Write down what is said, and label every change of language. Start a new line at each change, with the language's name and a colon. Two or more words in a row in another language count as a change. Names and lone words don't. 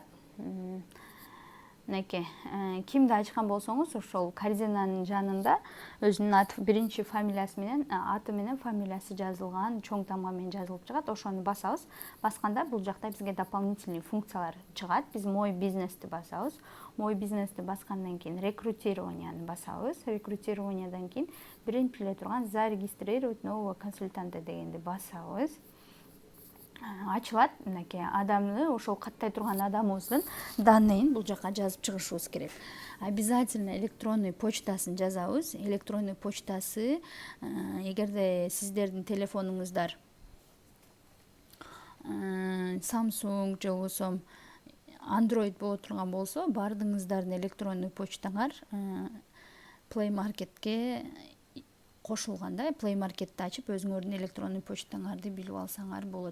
Kyrgyz: Мынакей, кимди ачкан болсоңуз, ошол корзинанын жанында өзүнүн аты, биринчи фамилиясы менен, аты менен фамилиясы жазылган, чоң тамга менен жазылып чыгат. Ошону басабыз. Басканда бул жакта бизге
Russian: дополнительный функциялар
Kyrgyz: чыгат. Биз
Russian: мой бизнести
Kyrgyz: басабыз.
Russian: Мой бизнести
Kyrgyz: баскандан кийин рекрутированияны басабыз. Рекрутированиядан кийин биринчи эле турган
Russian: зарегистрировать нового консультанта
Kyrgyz: дегенди басабыз. Ачылат. Мынакей адамды, ошол каттай турган адамыбыздын данныйын бул жака жазып чыгышыбыз керек.
Russian: Обязательно электронный почтасын
Kyrgyz: жазабыз.
Russian: Электронный почтасы,
Kyrgyz: эгерде сиздердин телефонуңуздар Samsung же болбосо Android боло турган болсо, баардыгыңыздардын
Russian: электронный почтаңар
Kyrgyz: Play Marketке кошулганда, Play Marketти ачып, өзүңөрдүн
Russian: электронный почтаңарды
Kyrgyz: билип алсаңар болот.